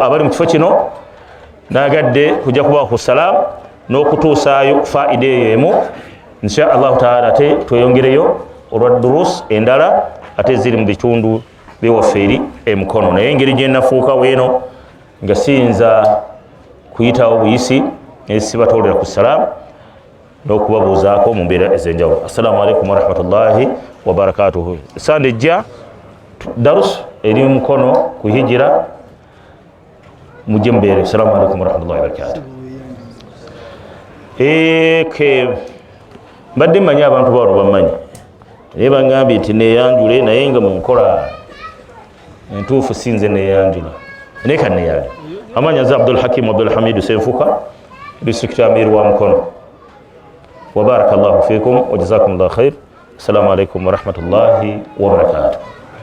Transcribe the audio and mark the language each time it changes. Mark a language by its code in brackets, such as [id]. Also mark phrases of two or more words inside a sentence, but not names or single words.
[lg] abali mu kifo kino nagadde kujja kubawa ku salaamu n'okutuusaayo faida eyo emu [ar] إن شاء الله تعالى [lg] ate tweyongereyo olwa durus endala ate ziri mu bitundu byewaffe eri emukono naye engeri gye nafuuka weeno nga siyinza kuyitawo buyisi nesibatoolera ku salaamu n'okubabuuzaako mu mbeera ez'enjawulo. [ar] السلام عليكم ورحمة الله وبركاته. [lg] Sande ejja darus eri mukono ku hijira mujje mubeere. [ar] السلام عليكم ورحمة الله وبركاته. [lg] Mbadde mmanyi abantu bano bammanyi naye bangambye nti neeyanjule naye nga mu nkola entuufu sinze neeyanjula naye kanneyanjula. Amanyi nze Abdul Hakim Abdul Hamidu Senfuka district amir wa Mukono. [ar] وبارك الله فيكم وجزاكم الله خير. السلام عليكم ورحمة الله وبركاته.